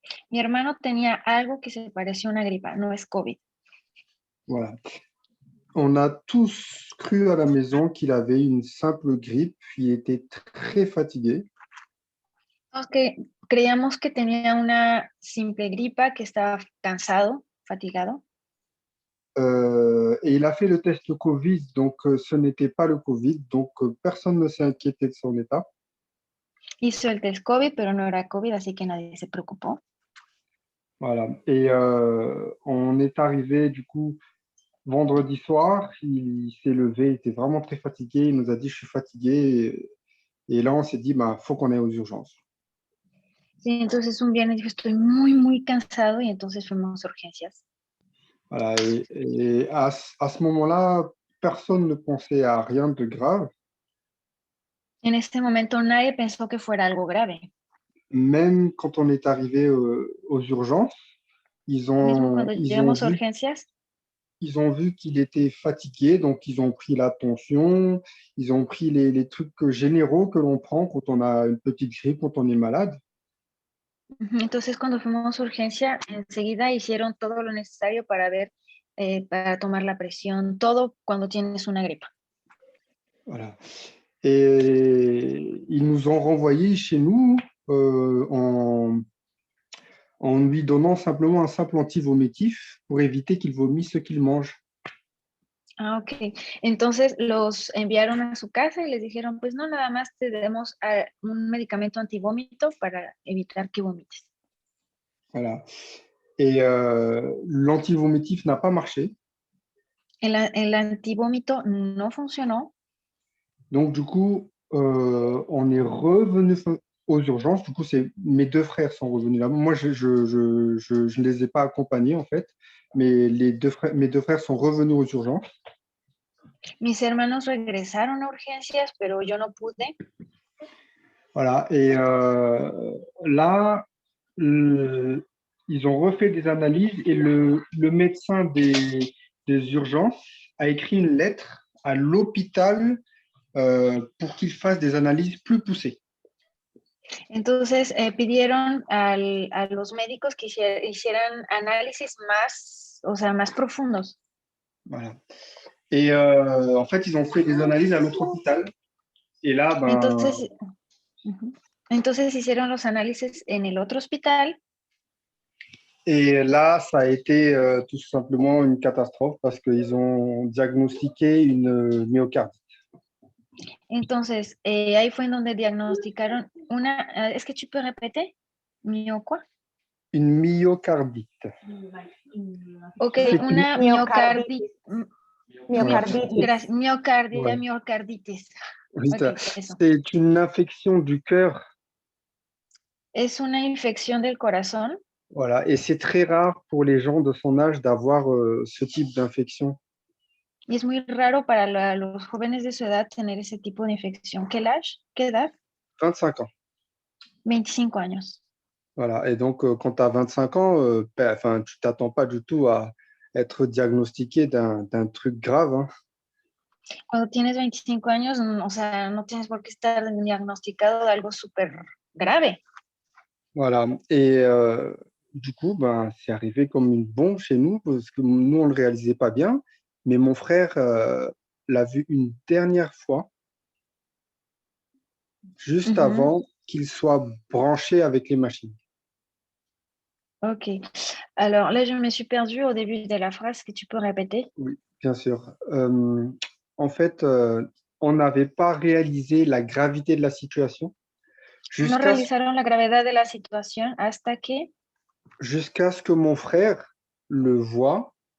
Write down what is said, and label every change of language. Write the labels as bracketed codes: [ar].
[es] Mi hermano tenía algo que se parecía a una gripa, no es COVID. [fr] Voilà. On a tous cru à la maison qu'il avait une simple grippe, il était très fatigué. [es] Todos que creíamos que tenía una simple gripa, que estaba cansado, fatigado. [fr] Et il a fait le test Covid, donc ce n'était pas le Covid, donc personne ne s'est inquiété de son état. [es] Hizo el test COVID, pero no era COVID, así que nadie se preocupó. [fr] Voilà. Et on est arrivé du coup vendredi soir, il s'est levé, il était vraiment très fatigué, il nous a dit je suis fatigué. Et là on s'est dit bah faut qu'on aille aux urgences. [es] Sí, entonces un viernes dijo estoy muy, muy cansado y entonces fuimos a urgencias. [fr] Voilà. Et à ce moment-là, personne ne pensait à rien de grave. [es] En este momento nadie pensó que fuera algo grave. [fr] Même quand on est arrivé aux urgences, [es] Mismo cuando llegamos a urgencias, [fr] ils ont vu qu'il était fatigué, donc ils ont pris la tension, ils ont pris les trucs généraux que l'on prend quand on a une petite grippe, quand on est malade. [es] entonces cuando fuimos a urgencia, enseguida hicieron todo lo necesario para ver, para tomar la presión, todo cuando tienes una gripa. [fr] Voilà. Et ils nous ont renvoyés chez nous en lui donnant simplement un simple antivomitif pour éviter qu'il vomisse ce qu'il mange. Ah, ok. [es] Entonces los enviaron a su casa y les dijeron, pues no, nada más te damos un medicamento antivómito para evitar que vomites. [fr] Voilà. Et l'antivomitif n'a pas marché. [es] El antivómito no funcionó. [fr] Donc, du coup, on est revenu aux urgences. Du coup, mes deux frères sont revenus là. Moi, je ne les ai pas accompagnés, en fait. Mais mes deux frères sont revenus aux urgences. [es] Mis hermanos regresaron a urgencias, pero yo no pude. [fr] Voilà. Et là, ils ont refait des analyses et le médecin des urgences a écrit une lettre à l'hôpital pour qu'il fasse des analyses plus poussées. [es] Entonces pidieron a los médicos que hicieran análisis más, o sea, más profundos. [fr] Voilà. Et en fait, ils ont fait des analyses à l'autre hôpital. Et là, ben, [es] Entonces, entonces hicieron los análisis en el otro hospital. [fr] et là, ça a été tout simplement une catastrophe parce qu'ils ont diagnostiqué une myocardite. [es] Entonces, ahí fue en donde diagnosticaron una, ¿es que [fr] tu peux répéter? ¿Mio quoi? Une myocardite. Ok, C'est [es] una Miocarditis. miocarditis. Miocardia, [fr] Ouais. [es] miocarditis. [fr] Oui, [es] Ok, eso. [fr] c'est une infection du cœur. [es] Es una infección del corazón. [fr] Voilà. Et c'est très rare pour les gens de son âge d'avoir ce type d'infection. [es] Y es muy raro para los jóvenes de su edad tener ese tipo de infección. ¿Qué age? ¿Qué edad? [fr] 25 ans. [es] 25 años. [fr] Voilà. Et donc, quand tu as 25 ans, enfin, tu t'attends pas du tout à être diagnostiqué d'un truc grave, hein. [es] Cuando tienes 25 años, o sea, no tienes por qué estar diagnosticado de algo súper grave. [fr] Voilà. Et du coup, ben, c'est arrivé comme une bombe chez nous parce que nous, on ne le réalisait pas bien. Mais mon frère l'a vu une dernière fois, juste avant qu'il soit branché avec les machines. Ok. Alors là, je me suis perdue au début de la phrase. Que tu peux répéter? Oui, bien sûr. En fait, on n'avait pas réalisé la gravité de la situation [es] No realizaron la gravedad de la situación hasta [fr] jusqu'à ce que mon frère le voie